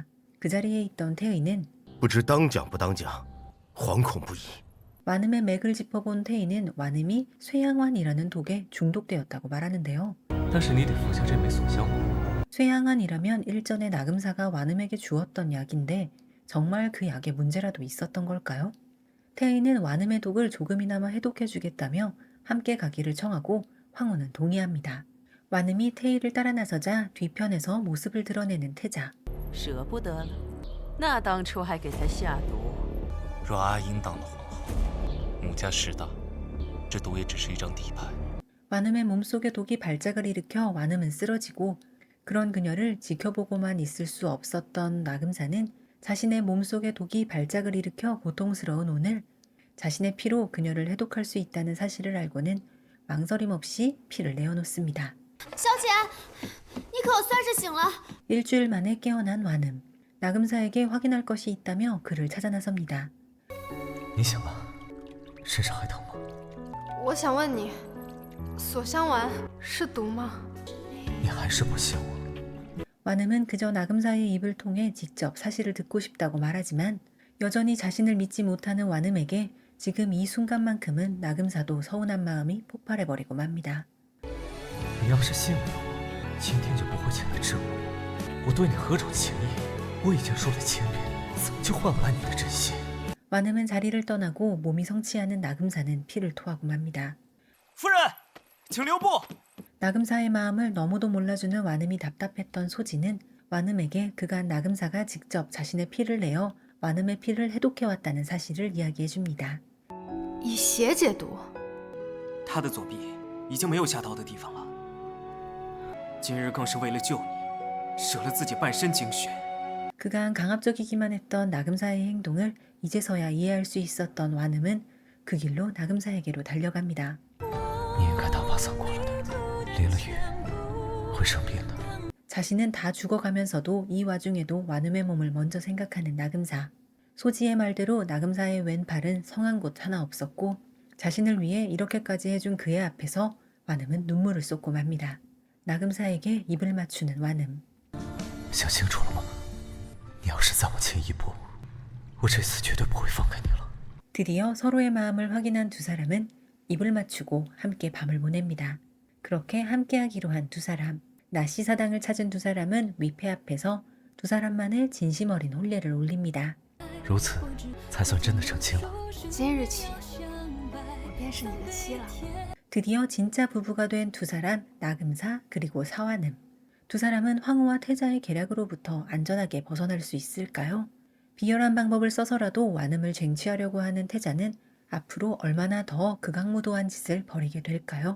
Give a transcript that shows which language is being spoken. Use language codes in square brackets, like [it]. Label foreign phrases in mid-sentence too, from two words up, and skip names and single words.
[ko] 그 자리에 있던 태의는 [zh] 不知当讲不当讲，惶恐不已。 [ko] 완음의 맥을 짚어본 태의는 완음이 쇠양환이라는 독에 중독되었다고 말하는데요. [zh] 但是你得服下这枚锁香丸。 [ko] 쇠양환이라면 일전에 나금사가 완음에게 주었던 약인데 정말 그 약에 문제라도 있었던 걸까요? 태의는 완음의 독을 조금이나마 해독해주겠다며 함께 가기를 청하고 황후는 동의합니다. 완음이 태의를 따라 나서자 뒤편에서 모습을 드러내는 태자. [zh] 舍不得了，那当初还给他下毒。若阿英当了皇后，穆家势大，这毒也只是一张底牌。 [ko] 완음의 몸속에 독이 발작을 일으켜 완음은 쓰러지고 그런 그녀를 지켜보고만 있을 수 없었던 나금사는 자신의 몸속에 독이 발작을 일으켜 고통스러운 오늘 자신의 피로 그녀를 해독할 수 있다는 사실을 알고는 망설임 없이 피를 내어놓습니다. [zh] 小姐，你可算是醒了。 [ko] 일주일 만에 깨어난 완음. 나금사에게 확인할 것이 있다며 그를 찾아 나섭니다. [zh] 你醒了，身上还疼吗？我想问你，锁香丸是毒吗？你还是不信我？ [ko] 완음은 그저 나금사의 입을 통해 직접 사실을 듣고 싶다고 말하지만 여전히 자신을 믿지 못하는 완음에게 지금 이 순간만큼은 나금사도 서운한 마음이 폭발해버리고 맙니다. [zh] 你要是信不了我，今天就不会前来治我。我对你何种情谊，我已经说了千遍，怎么就换不来你的真心？ [ko] 완음은 자리를 떠나고 몸이 성취하는 나금사는 피를 토하고 맙니다. [zh] 夫人，请留步。 [ko] 나금사의 마음을 너무도 몰라주는 완음이 답답했던 소진은 완음에게 그간 나금사가 직접 자신의 피를 내어 완음의 피를 해독해왔다는 사실을 이야기해줍니다. [zh] 以血解毒，他的左臂已经没有下刀的地方了。今日更是为了救你，舍了自己半身精血。 [ko] 그간 강압적이기만 했던 나금사의 행동을 이제서야 이해할 수 있었던 완음은 그 길로 나금사에게로 달려갑니다. [zh] 你应该大巴伞过来的，淋了雨会生病的。 [ko] 자신은 다 죽어가면서도 이 와중에도 완음의 몸을 먼저 생각하는 나금사. 소지의 말대로 나금사의 왼팔은 성한 곳 하나 없었고 자신을 위해 이렇게까지 해준 그의 앞에서 완음은 눈물을 쏟고 맙니다. 나금사에게 입을 맞추는 완음. [zh] 想清楚了吗？你要是再往前一步，我这次绝对不会放开你了。 [ko] 드디어 서로의 마음을 확인한 두 사람은 입을 맞추고 함께 밤을 보냅니다. 그렇게 함께하기로 한 두 사람. 나시 사당을 찾은 두 사람은 위패 앞에서 두 사람만의 진심 어린 혼례를 올립니다. [zh] 如此，才算真的成亲了。今日起，我便是你的妻了。 [ko] 드디어 진짜 부부가 된 두 사람, 나금사 그리고 사완음. 두 사람은 황후와 태자의 계략으로부터 안전하게 벗어날 수 있을까요? 비열한 방법을 써서라도 완음을 쟁취하려고 하는 태자는 앞으로 얼마나 더 극악무도한 짓을 벌이게 될까요?